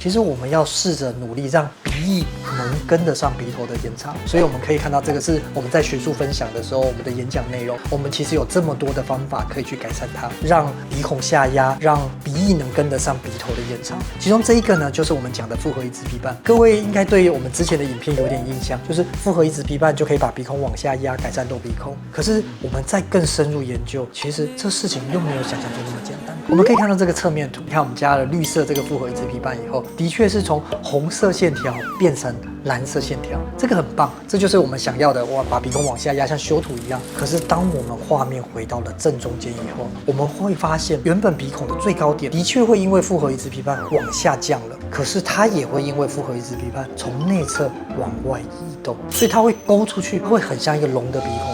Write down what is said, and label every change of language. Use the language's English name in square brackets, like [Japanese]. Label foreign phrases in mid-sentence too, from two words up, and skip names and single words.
[Chinese] 其實我們要試着努力讓鼻翼能跟得上鼻頭的延長。所以我們可以看到，這個是我們在學術分享的時候，我們的演講內容，我們其實有這麼多的方法可以去改善它，讓鼻孔下壓，讓鼻翼能跟得上鼻頭的延長。其中這一個呢，就是我們講的复合移植鼻瓣。各位应该对我們之前的影片有點印象，就是复合移植鼻瓣就可以把鼻孔往下壓，改善露鼻孔。可是我們再更深入研究，其實這事情又沒有想象中那麼簡單。我們可以看到這個側面圖，你看我們加了綠色這個複合移植皮瓣以後，的確是從紅色線條變成藍色線條，這個很棒，這就是我們想要的。哇，把鼻孔往下壓，像修圖一樣。可是當我們畫面回到了正中間以後，我們會發現，原本鼻孔的最高點的確會因為複合移植皮瓣往下降了，可是它也會因為複合移植皮瓣從內側往外移動，所以它會勾出去，會很像一個龍的鼻孔。